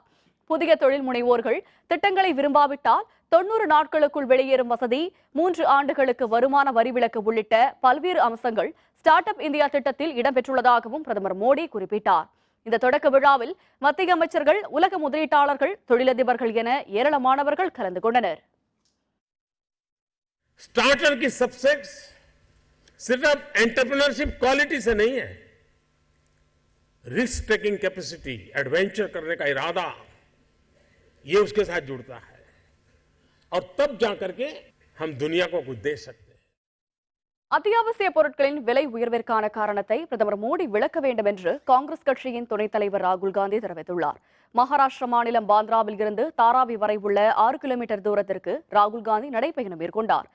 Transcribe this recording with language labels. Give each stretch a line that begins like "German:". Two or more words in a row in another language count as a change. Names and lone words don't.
Tamil: புதிய தொழில் முனைவோர்கள் திட்டங்களை விரும்பாவிட்டால் 90 நாட்களுக்குள் வெளியேறும் வசதி, 3 ஆண்டுகளுக்கு வருமான வரி விலக்கு உள்ளிட்ட பல்வேறு அம்சங்கள் ஸ்டார்ட் அப் இந்தியா திட்டத்தில் இடம்பெற்றுள்ளதாகவும் பிரதமர் மோடி குறிப்பிட்டார். இந்த தொடக்க விழாவில் மத்திய அமைச்சர்கள், உலக முதலீட்டாளர்கள், தொழிலதிபர்கள் என ஏராளமானவர்கள் கலந்து கொண்டனர்.
Hindi: स्टार्टर की सक्सेस सिर्फ
English: entrepreneurship quality
Hindi: से नहीं है,
English: risk taking capacity,
Hindi: एडवेंचर करने का इरादा, ये उसके साथ जुड़ता है और तब जाकर के हम दुनिया को कुछ दे सकते हैं.
Tamil: அத்தியாவசிய பொருட்களின் விலை உயர்விற்கான காரணத்தை பிரதமர் மோடி விளக்க வேண்டும் என்று காங்கிரஸ் கட்சியின் துணைத் தலைவர் ராகுல் காந்தி தெரிவித்துள்ளார். மகாராஷ்டிர மாநிலம் பாந்த்ராவில் இருந்து தாராவி வரை உள்ள 6 கிலோமீட்டர் தூரத்திற்கு ராகுல் காந்தி நடைபயணம் மேற்கொண்டார்.